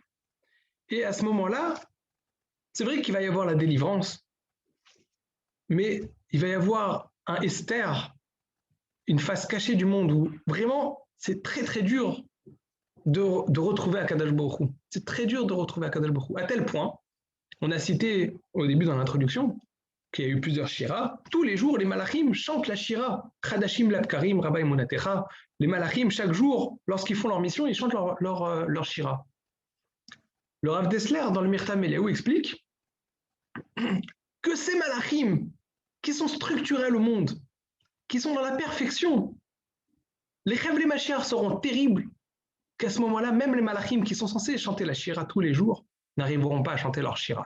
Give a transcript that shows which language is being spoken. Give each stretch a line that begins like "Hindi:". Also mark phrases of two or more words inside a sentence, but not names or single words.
French: Et à ce moment-là, c'est vrai qu'il va y avoir la délivrance, mais il va y avoir un Esther, une face cachée du monde où vraiment c'est très très dur de retrouver
Hebrew: הקדוש ברוך הוא.
French: C'est très dur de retrouver
Hebrew: הקדוש ברוך הוא.
French: À tel point, on a cité au début dans l'introduction qu'il y a eu plusieurs shiras. Tous les jours, les malachim chantent la shira.
Hebrew: חדשים לבקרים, רבה אמונתך.
French: Les malachim, chaque jour, lorsqu'ils font leur mission, ils chantent leur shira. Le Rav Dessler, dans le Mirtam Eliaou, explique que ces malachim, qui sont structurels au monde, qui sont dans la perfection, les
Hebrew: חבלי משיח
French: seront terribles, qu'à ce moment-là, même les malachim qui sont censés chanter la shira tous les jours n'arriveront pas à chanter leur shira.